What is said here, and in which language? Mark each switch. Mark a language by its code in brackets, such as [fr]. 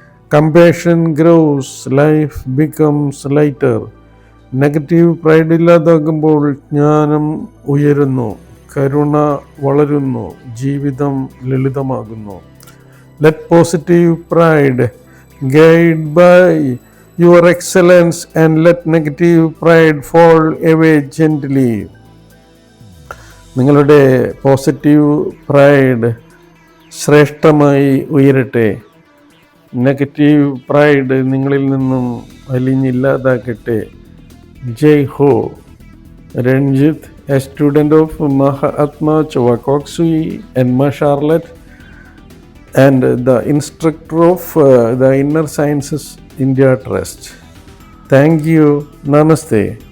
[en] Compassion grows, life becomes lighter. [ml] Negative pride ഇല്ലാതാകുമ്പോൾ ജ്ഞാനം ഉയരുന്നു, കരുണ വളരുന്നു, ജീവിതം ലളിതമാകുന്നു. [en] Let positive pride guide by your excellence and let negative pride fall away gently. [ml] നിങ്ങളുടെ positive pride ശ്രേഷ്ഠമായി ഉയരട്ടെ, negative pride നിങ്ങളിൽ നിന്നും വലിഞ്ഞില്ലാതാക്കട്ടെ. [hi] Jai Ho. [en] Ranjit, a student of Mahatma Chowakokshi and Ma Charlotte, and the instructor of the Inner Sciences India Trust. Thank you. Namaste.